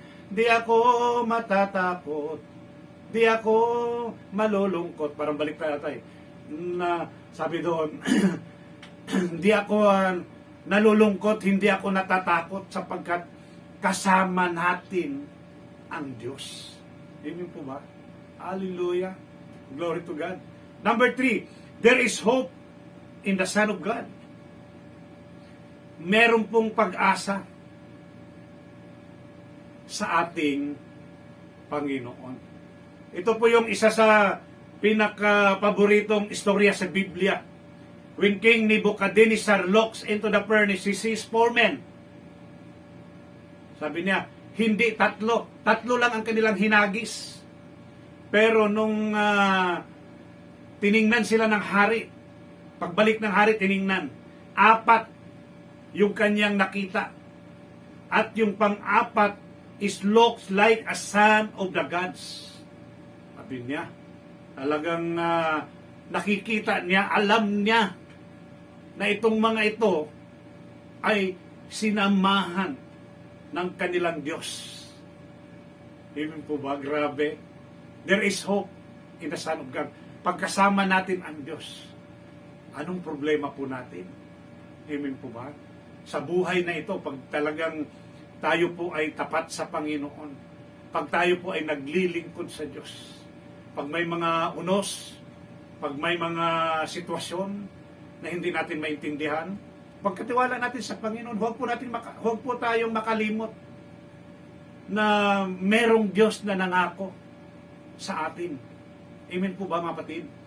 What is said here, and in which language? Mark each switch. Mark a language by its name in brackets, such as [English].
[Filipino] Di ako matatakot, di ako malulungkot. Parang balik tayo. Na sabi doon, di ako nalulungkot, hindi ako natatakot sapagkat kasama natin ang Diyos. [English] Amen [Filipino] po ba? [English] Hallelujah. Glory to God. Number 3, there is hope in the Son of God. [Filipino] Meron pong pag-asa sa ating Panginoon. Ito po yung isa sa pinaka-paboritong istorya sa Biblia. [English] When King Nebuchadnezzar looks into the furnace, he sees 4 men. [Filipino] Sabi niya, hindi tatlo. Tatlo lang ang kanilang hinagis. Pero nung tiningnan sila ng hari, pagbalik ng hari, tiningnan, 4 yung kanyang nakita. At yung pang-4 [English] is looks like a son of the gods. [Filipino] Sabi niya, talagang nakikita niya, alam niya na itong mga ito ay sinamahan ng kanilang Diyos. Amen po ba? Grabe. [English] There is hope in the Son of God. [Filipino] Pagkasama natin ang Diyos, anong problema po natin? Amen po ba? Sa buhay na ito, pag talagang tayo po ay tapat sa Panginoon, pag tayo po ay naglilingkod sa Diyos, pag may mga unos, pag may mga sitwasyon na hindi natin maintindihan, pagkatiwala natin sa Panginoon, huwag po tayong makalimot na merong Diyos na nangako sa atin. Amen po ba, mga kapatid?